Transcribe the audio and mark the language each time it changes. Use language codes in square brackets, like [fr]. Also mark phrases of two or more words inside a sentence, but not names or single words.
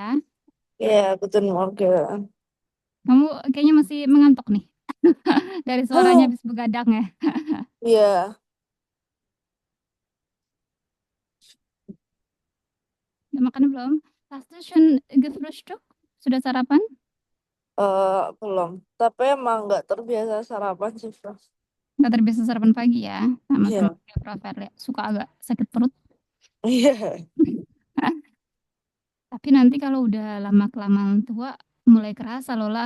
[id] Iya, [de] guten Morgen. [id] Kamu kayaknya masih mengantuk nih. Dari suaranya Hah, habis begadang ya. iya, Udah makan belum? [de] Hast du schon gefrühstückt? [id] Sudah sarapan? belum. Tapi emang nggak terbiasa sarapan sih, Frau. Nggak terbiasa sarapan pagi ya. Sama-sama Iya. kayak Prof. Erle. Suka agak sakit perut. Iya, Tapi nanti kalau udah lama-kelamaan tua, mulai kerasa loh lah.